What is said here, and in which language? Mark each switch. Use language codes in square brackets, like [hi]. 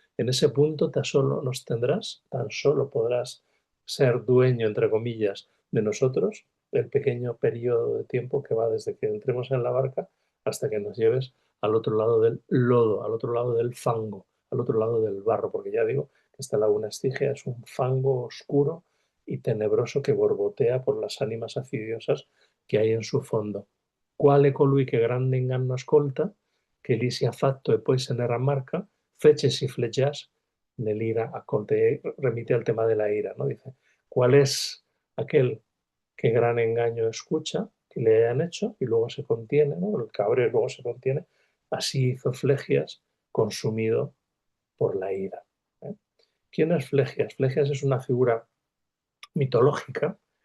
[es] En ese punto tan solo nos tendrás, tan solo podrás ser dueño, entre comillas, de nosotros, el pequeño periodo de tiempo que va desde que entremos en la barca hasta que nos lleves al otro lado del lodo, al otro lado del fango, al otro lado del barro, porque ya digo que esta laguna Estigia es un fango oscuro y tenebroso que borbotea por las ánimas acidiosas que hay en su fondo. [it] Quale colui che grande inganno ascolta, che lì sia fatto e poi se ne rammarca, fecesi fleggias nell'ira accolte. [es] Remite al tema de la ira, ¿no? Dice, ¿cuál es aquel que gran engaño escucha que le hayan hecho y luego se contiene, ¿no? El cabreo luego se contiene. Así hizo Flegias, consumido por la ira, ¿eh? ¿Quién es Flegias? Flegias es una figura mitológica